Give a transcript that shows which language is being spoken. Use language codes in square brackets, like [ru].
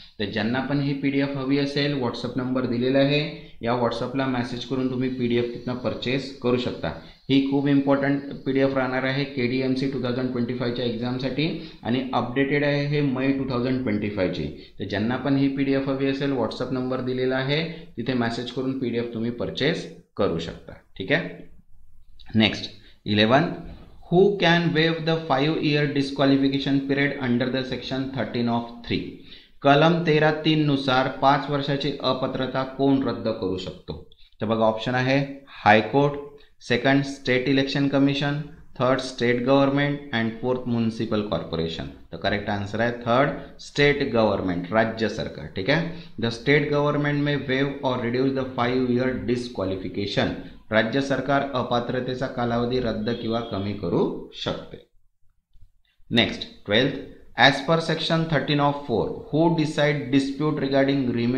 [mr] तर ज्यांना पण ही PDF हवी असेल व्हॉट्सअप नंबर दिलेला आहे, या व्हॉट्सअपला मेसेज करून तुम्ही PDF तिथनं परचेस करू शकता. ही खूप इम्पॉर्टंट PDF राहणार आहे KDMC 2025च्या एक्झामसाठी आणि अपडेटेड आहे हे May 2025ची. तर ज्यांना पण ही PDF हवी असेल व्हॉट्सअप नंबर दिलेला आहे, तिथे मेसेज करून PDF तुम्ही परचेस करू शकता. ठीक आहे. [en] Next, 11, who can waive the 5 year disqualification period under the section 13 of 3. [mr] कलम 13(3) नुसार 5 वर्षाची अपात्रता कोण रद्द करू शकतो. तर बघा ऑप्शन आहे high court, second state election commission, third state government and fourth municipal corporation. तर करेक्ट आन्सर आहे थर्ड, स्टेट गव्हर्नमेंट, राज्य सरकार. ठीक आहे. [en] The state government may waive or reduce the 5 year disqualification. [mr] राज्य सरकार अपात्रतेचा कालावधी रद्द किंवा कमी करू शकते. [en] next, 12th, as per section 13 of 4, who decide dispute regarding